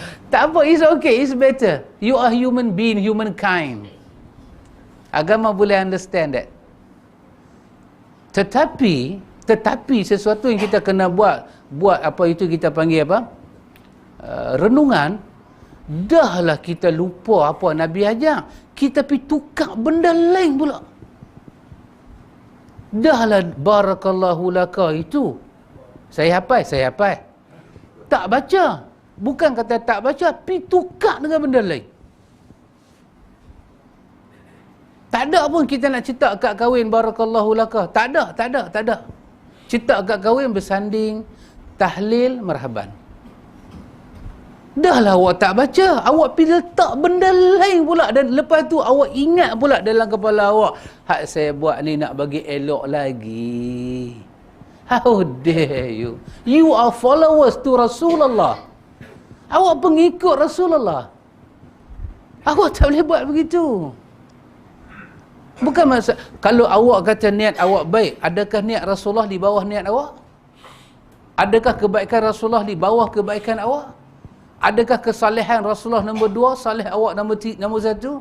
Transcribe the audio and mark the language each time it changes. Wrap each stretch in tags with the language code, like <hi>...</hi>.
<ms>Tak apa,</ms> <en>it's okay, it's better. You are human being, humankind.</en> <ms>Agama boleh</ms> <en>understand that.</en> <ms>Tetapi sesuatu yang kita kena buat apa itu kita panggil apa? Renungan. Dahlah kita lupa apa Nabi ajar, kita pergi tukar benda lain pula. Dahlah barakallahu laka itu saya hafal. Tak baca. Bukan kata tak baca, pergi tukar dengan benda lain. Tak ada pun kita nak cetak kad kahwin barakallahu laka. Tak ada. Cetak kad kahwin bersanding tahlil marhaban. Dahlah awak tak baca, awak pergi letak benda lain pula, dan lepas tu awak ingat pula dalam kepala awak, hak saya buat ni nak bagi elok lagi.</ms> <en>How dare you? You are followers to Rasulullah.</en> <ms>Awak pengikut Rasulullah. Awak tak boleh buat begitu. Bukan masa kalau awak kata niat awak baik, adakah niat Rasulullah di bawah niat awak? Adakah kebaikan Rasulullah di bawah kebaikan awak? Adakah kesalehan Rasulullah nombor 2, saleh awak nombor 1?</ms>